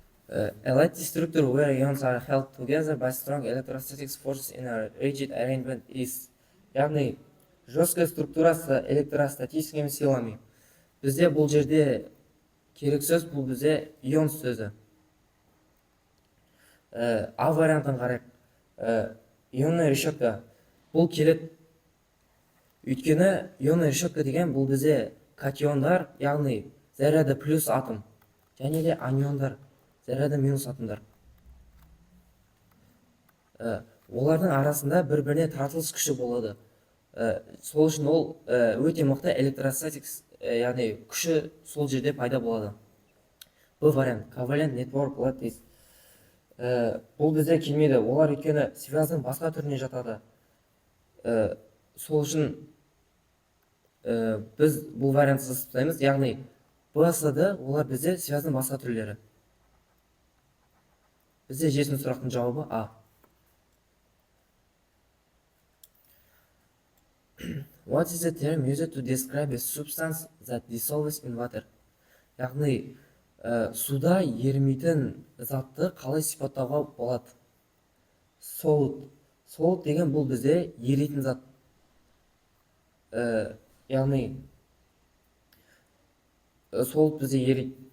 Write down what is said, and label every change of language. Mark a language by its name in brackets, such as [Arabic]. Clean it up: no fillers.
[English] A lattice structure where ions are held together by strong electrostatic forces in a rigid arrangement is. [Russian] Яғни, жесткая структурасы электростатическими силами. [Kazakh] Бізде бұл жерде керек сөз, бұл бізде ион сөзі. А вариантын қарайық. [Russian] Ионный решетка. [Kazakh] Бұл келет. Өйткені [Russian] ионный решетка [Kazakh] деген бұл бізде катиондар, яғни заряды плюс атом. Және де аниондар, заряды минус атомдар. Олардың арасында бір-біріне тартылыс күші болады. Сол үшін ол өте мықты электростатик, яғни күші сол жерде пайда болады. Бұл вариант. [English] Covalent network lattice. [Kazakh] Бұл бізде келмейді. Олар өйткені связьдің басқа түріне жатады. Сол үшін біз бұл вариантты жасаймыз. Яғни БСД олар бізде связьдің басқа түрлері. Бізде 7-ші сұрақтың жауабы А. [English] What is the term used to describe a substance that dissolves in water? [Kazakh] Яғни, суда ерімейтін затты қалай сипаттауға болады? Солут деген бұл бізде еритін зат. Яғни солут бізде ерит.